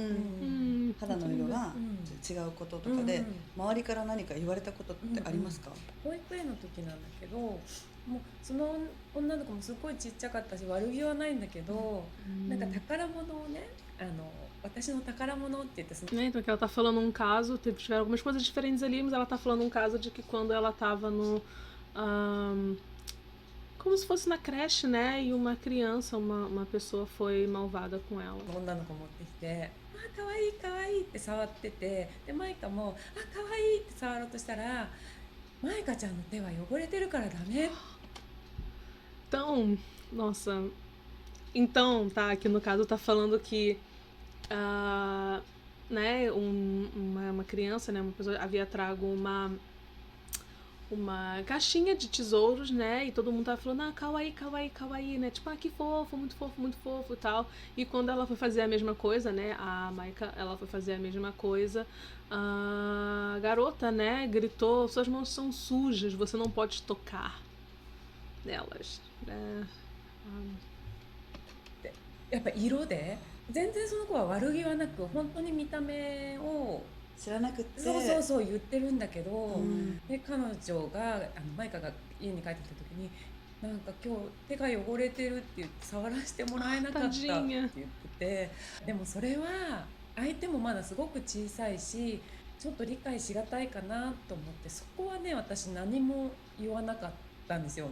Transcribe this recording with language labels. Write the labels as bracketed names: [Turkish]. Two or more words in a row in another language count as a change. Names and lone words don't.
[Japanese] 肌の色が違うこととかで、周りから何か言われたことってありますか？保育園の時なんだけどもうその女の子もすごいちっちゃかったし悪気はないんだけど、なんか宝物をね私の宝物って言って [Portuguese] Então que ela tá falando um caso, tiveram algumas coisas diferentes ali, mas ela tá falando um caso de que quando ela tava no como se fosse na creche, né, e uma criança, uma pessoa foi malvada com ela. [Japanese] 女の子持ってきて「あ可愛い可愛い」って触ってて、でマイカも「あ可愛い」って触ろうとしたら「マイカちゃんの手は汚れてるからダメ」 [Portuguese] Então, nossa. Então, tá, aqui no caso tá falando que né, uma criança, né, uma pessoa havia trago uma caixinha de tesouros, né, e todo mundo tava falando, [Japanese] 可愛い、可愛い、可愛い, [Portuguese] né, tipo, que fofo, muito fofo e tal, e quando ela foi fazer a mesma coisa, né, a Maika, ela foi fazer a mesma coisa, a garota, né, gritou, suas mãos são sujas, você não pode tocar nelas, né. [Japanese] やっぱ色で全然その子は悪気はなく本当に見た目を知らなくってそう言ってるんだけど、で彼女がマイカが家に帰ってきた時になんか今日手が汚れてるって言って触らせてもらえなかったって言ってて、でもそれは相手もまだすごく小さいしちょっと理解しがたいかなと思って、そこはね私何も言わなかったんですよ。